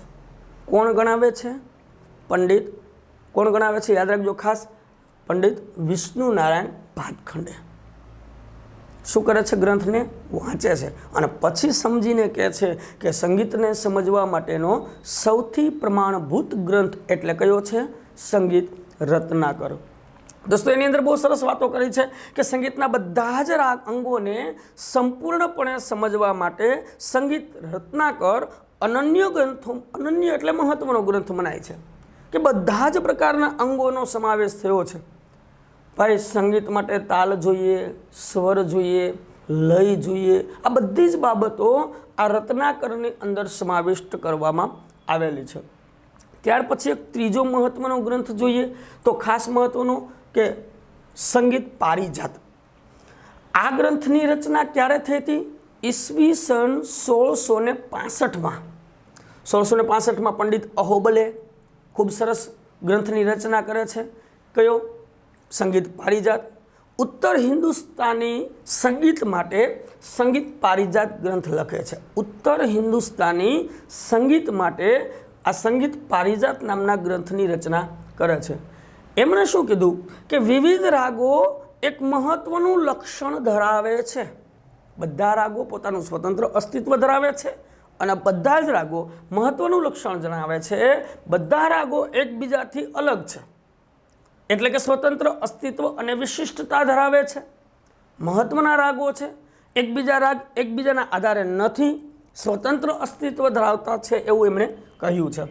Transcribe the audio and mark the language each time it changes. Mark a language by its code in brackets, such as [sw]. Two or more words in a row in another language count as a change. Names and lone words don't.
[gu] કોણ ગણાવે છે? પંડિત કોણ ગણાવે છે? યાદ રાખજો ખાસ, પંડિત વિષ્ણુ નારાયણ ભાતખંડે। શું કરે છે? ગ્રંથને વાંચે છે અને પછી સમજીને કહે છે કે સંગીતને સમજવા માટેનો સૌથી પ્રમાણભૂત ગ્રંથ એટલે કયો છે? સંગીત રત્નાકર। દોસ્તો એની અંદર બહુ સરસ વાતો કરી છે કે સંગીતના બધા જ રાગ અંગોને સંપૂર્ણપણે સમજવા માટે સંગીત રત્નાકર અનન્ય ગ્રંથો, અનન્ય એટલે મહત્વનો ગ્રંથ મનાય છે કે બધા જ પ્રકારના અંગોનો સમાવેશ થયો છે। ભાઈ સંગીત માટે તાલ જોઈએ, સ્વર જોઈએ, લય જોઈએ, આ બધી જ બાબતો આ રત્નાકરની અંદર સમાવિષ્ટ કરવામાં આવેલી છે। ત્યાર પછી એક ત્રીજો મહત્વનો ગ્રંથ જોઈએ તો ખાસ મહત્વનો કે સંગીત પારિજાત। આ ગ્રંથની રચના ક્યારે થઈ હતી? ઈસ્વીસન 1665 માં। 1665 માં પંડિત અહોબલે ખૂબ સરસ ગ્રંથની રચના કરે છે। કયો? સંગીત પારિજાત। ઉત્તર હિંદુસ્તાની સંગીત માટે સંગીત પારિજાત ગ્રંથ લખે છે। ઉત્તર હિંદુસ્તાની સંગીત માટે આ સંગીત પારિજાત નામના ગ્રંથની રચના કરે છે। એમણે શું કીધું કે વિવિધ રાગો એક મહત્વનું લક્ષણ ધરાવે છે। બધા રાગો પોતાનું સ્વતંત્ર અસ્તિત્વ ધરાવે છે અને બધા જ રાગો મહત્વનું લક્ષણ જણાવે છે, બધા રાગો એકબીજાથી અલગ છે, એટલે કે સ્વતંત્ર અસ્તિત્વ અને વિશિષ્ટતા ધરાવે છે, મહત્વના રાગો છે, એકબીજાના આધારે નથી, સ્વતંત્ર અસ્તિત્વ ધરાવતા છે એવું એમણે કહ્યું છે.